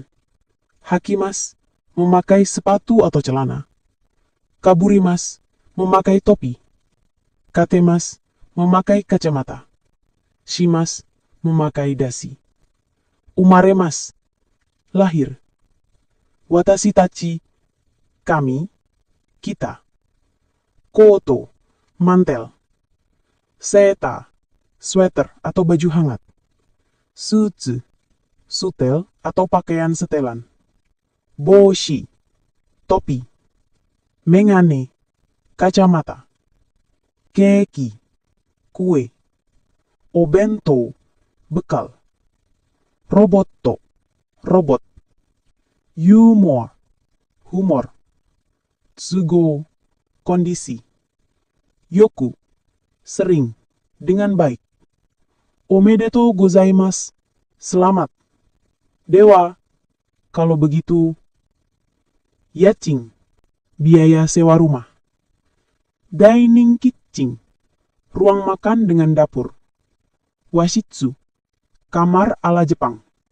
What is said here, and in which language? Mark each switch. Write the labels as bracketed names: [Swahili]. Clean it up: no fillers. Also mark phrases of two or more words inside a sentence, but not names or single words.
[Indonesian] Hakimas, memakai sepatu atau celana. Kaburimas, memakai topi. Katemas, memakai kacamata. Shimas, memakai dasi. Umaremas, lahir. [Japanese] 私たち, [Indonesian] kami, kita. Koto, mantel. Seta, sweater atau baju hangat. Sutsu, sutel atau pakaian setelan. Boshi, topi. Mengane, kacamata. Keki, kue. Obento, bekal. Roboto, robot. Humor, humor. Tsugo, kondisi. Yoku, sering, dengan baik. [Japanese] おめでとうございます, [Indonesian] selamat. Dewa, kalau begitu. Yachin, biaya sewa rumah. [English] Dining kitchen, [Indonesian] ruang makan dengan dapur. Washitsu, kamar ala Jepang.